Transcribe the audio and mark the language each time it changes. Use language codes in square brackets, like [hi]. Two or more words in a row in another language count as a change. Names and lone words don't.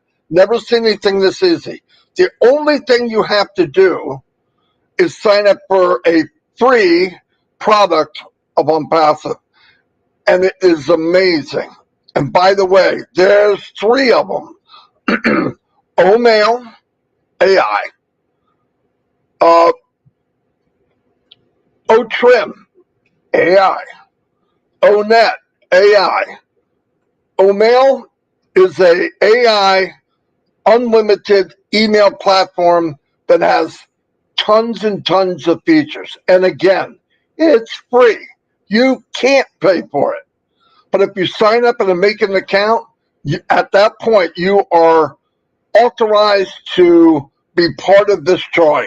[en] Never seen anything this easy. The only thing you have to do is sign up for a free product of ONPASSIVE. And it is amazing. And by the way, there's 3 of them. O-Mail, AI. O-Trim, AI. O-Net, AI. O-Mail is a AI unlimited email platform that has tons and tons of features. And again, it's free. You can't pay for it. But if you sign up and make an account, at that point, you are authorized to be part of this drawing.